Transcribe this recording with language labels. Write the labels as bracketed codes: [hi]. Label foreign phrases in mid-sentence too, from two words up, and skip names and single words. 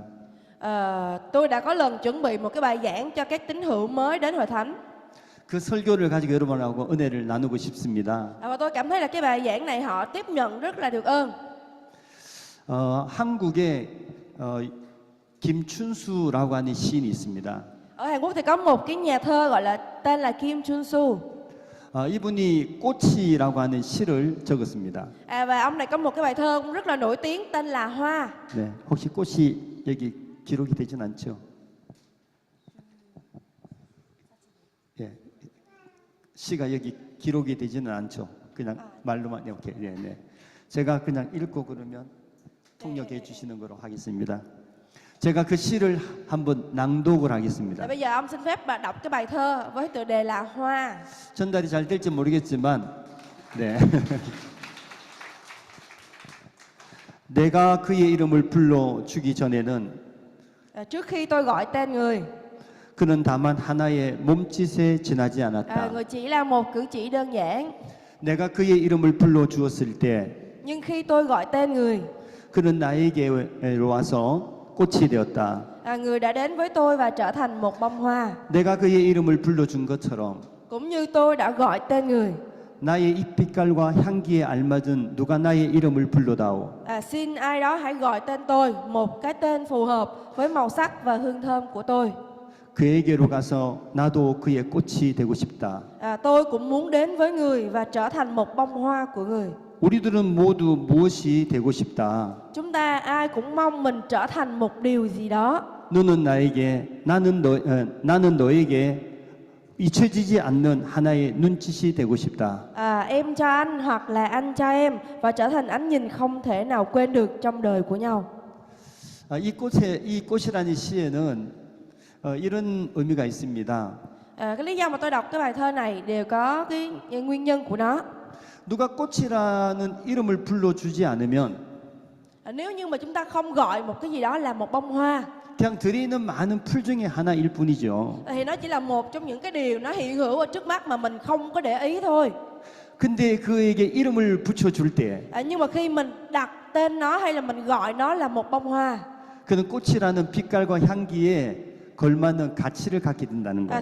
[vi] Tôi đã có lần chuẩn bị một cái bài giảng cho các tín hữu mới đến hội thánh. [ko] 그 설교를 가지고 여러분하고 은혜를 나누고 싶습니다. [vi] Và tôi cảm thấy là cái bài giảng này họ tiếp nhận rất là được ơn. [ko] 한국에 김춘수라고 하는 시인이 있습니다. [vi] Ở Hàn Quốc thì có một cái nhà thơ gọi là tên là Kim Chun-su. [ko] 이분이 꽃이라고 하는 시를 적었습니다. [vi] Và ông này có một cái bài thơ cũng rất là nổi tiếng tên là Hoa. [ko] 네, 혹시 꽃이 여기 기록이 되진 않죠? 예, 시가 여기 기록이 되지는 않죠. 그냥 말로만 이렇게. 네, 네. 제가 그냥 읽고 그러면 통역해 주시는 거로 하겠습니다. 제가 그 시를 한번 낭독을 하겠습니다. [vi] Bây giờ ông xin phép bà đọc cái bài thơ với tựa đề là Hoa. [ko] 전달이 잘 될지 모르겠지만, 네. 내가 그의 이름을 불러 주기 전에는 [vi] Trước khi tôi gọi tên người, [ko] 그는 다만 하나의 몸짓에 지나지 않았다. [vi] người chỉ là một cử chỉ đơn giản. [ko] 내가 그의 이름을 불러 주었을 때 [vi] Nhưng khi tôi gọi tên người, [ko] 그는 나에게로 와서 꽃이 되었다. [vi] người đã đến với tôi và trở thành một bông hoa. [ko] 내가 그의 이름을 불러준 것처럼 [vi] Cũng như tôi đã gọi tên người. [ko] 나의 잎빛깔과 향기에 알맞은 누가 나의 이름을 불러다오. [vi] Xin ai đó hãy gọi tên tôi, một cái tên phù hợp với màu sắc và hương thơm của tôi. [ko] 그에게로 가서 나도 그의 꽃이 되고 싶다. [vi] Tôi cũng muốn đến với người và trở thành một bông hoa của người. [ko] 우리들은 모두 무엇이 되고 싶다. [vi] Chúng ta ai cũng mong mình trở thành một điều gì đó. [ko] 너는 나에게 나는 너에게 잊혀지지 않는 하나의 눈짓이 되고 싶다. [vi] Em cho anh hoặc là anh cho em và trở thành ánh nhìn không thể nào quên được trong đời của nhau. [ko] 이 꽃이라는 시에는 이런 의미가 있습니다. [vi] Cái lý do mà tôi đọc cái bài thơ này đều có cái nguyên nhân của nó. [ko] 누가 꽃이라는 이름을 불러주지 않으면 [vi] Nếu như mà chúng ta không gọi một cái gì đó là một bông hoa, [ko] 그냥 들에 있는 많은 풀 중에 하나일 뿐이죠. [vi] thì nó chỉ là một trong những cái điều nó hiện hữu ở trước mắt mà mình không có để ý thôi. [ko] 근데 그에게 이름을 붙여줄 때 [vi] Nhưng mà khi mình đặt tên nó hay là mình gọi nó là một bông hoa, [ko] 그는 꽃이라는 빛깔과 향기에 걸맞는 가치를 갖게 된다는 거예요.